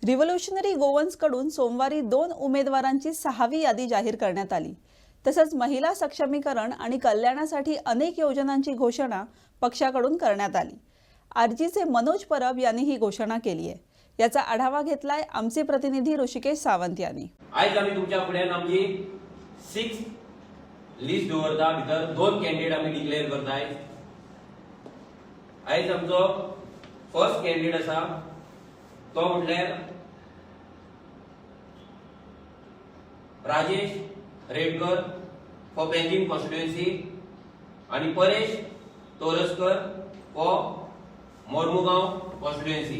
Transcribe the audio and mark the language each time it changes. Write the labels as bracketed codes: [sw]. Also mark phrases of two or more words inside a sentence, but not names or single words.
[mr] रिव्होल्युशनरी गोवन्सकडून सोमवारी 2 उमेदवारांची 6वी यादी जाहीर करण्यात आली. तसंच महिला सक्षमीकरण आणि कल्याणासाठी अनेक योजनांची घोषणा पक्षाकडून करण्यात आली. आरजीचे मनोज परब यांनी ही घोषणा केली आहे. याचा आढावा घेतलाय आमचे प्रतिनिधी ऋषिकेश सावंत यांनी. [kok] आज आम्ही तुमच्या फुड्यान आमची 6 लिस्ट दवरता. भितर 2 कॅन्डिडेट आम्ही डिक्लेअर करताय. आज आमचो [en] first candidate [kok] असा तो म्हटल्यार राजेश रेडकर [en] for Panjim constituency [kok] आणि परेश तोरसकर [en] for Mormugao constituency.